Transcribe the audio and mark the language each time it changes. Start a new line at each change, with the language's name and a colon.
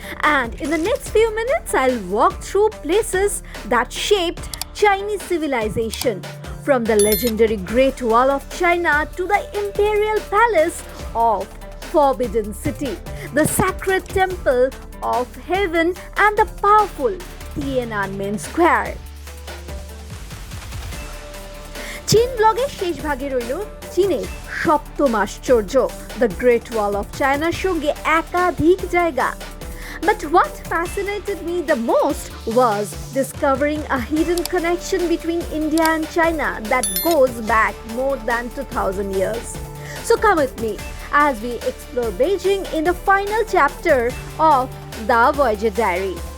English: And in the next few minutes, I'll walk through places that shaped Chinese civilization, from the legendary Great Wall of China to the Imperial Palace of Forbidden City, the sacred temple of heaven, and the powerful Tiananmen Square.
Bangla: চীন ব্লগের শেষ ভাগে রইল চীনের সপ্তম আশ্চর্য, the great wall of চায়নার সঙ্গে একাধিক জায়গা।
English: But what fascinated me the most was discovering a hidden connection between India and China that goes back more than 2000 years. So come with me as we explore Beijing in the final chapter of the Voyager Diary.